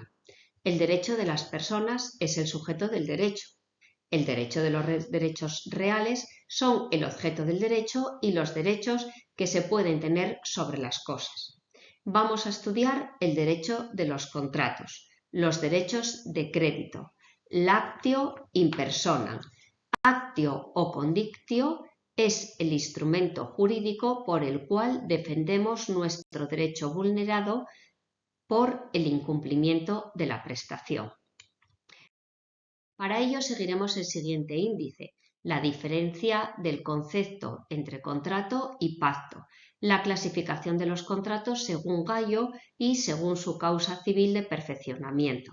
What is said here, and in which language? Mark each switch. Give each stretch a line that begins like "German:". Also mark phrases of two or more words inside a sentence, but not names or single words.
Spanish: El derecho de las personas es el sujeto del derecho. El derecho de los derechos reales son el objeto del derecho y los derechos que se pueden tener sobre las cosas. Vamos a estudiar el derecho de los contratos, los derechos de crédito,
Latin: lactio in personam.
Spanish: Actio o condictio es el instrumento jurídico por el cual defendemos nuestro derecho vulnerado por el incumplimiento de la prestación. Para ello seguiremos el siguiente índice: la diferencia del concepto entre contrato y pacto, la clasificación de los contratos según Gallo y según su causa civil de perfeccionamiento.